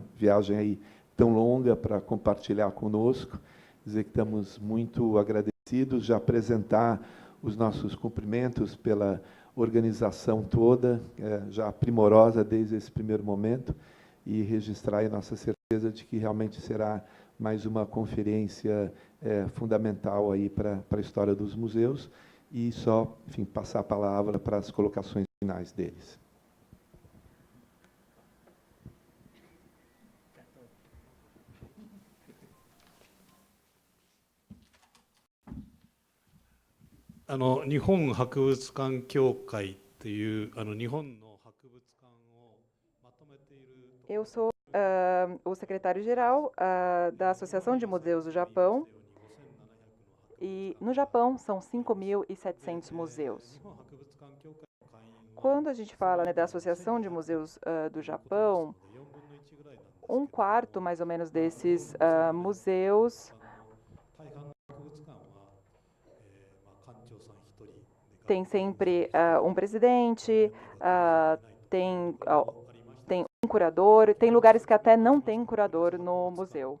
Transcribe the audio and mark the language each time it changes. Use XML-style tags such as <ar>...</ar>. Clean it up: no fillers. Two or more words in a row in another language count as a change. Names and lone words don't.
<pt>viagem aí tão longa para compartilhar conosco, dizer que estamos muito agradecidos, já apresentar os nossos cumprimentos pela organização toda, já primorosa desde esse primeiro momento, e registrar a nossa certeza de que realmente será mais uma conferência fundamental aí para a história dos museus, e só, enfim, passar a palavra para as colocações finais deles.</pt> <ja>Nihon Hakubutsukan Kyōkai という日本の博物館をまとめている。</ja> <pt>Eu sou o secretário-geral da Associação de Museus do Japão, e no Japão são 5.700 museus. Quando a gente fala da Associação de Museus do Japão, 1/4 mais ou menos desses museus tem sempre um presidente, tem um curador, tem lugares que até não tem curador no museu.</pt>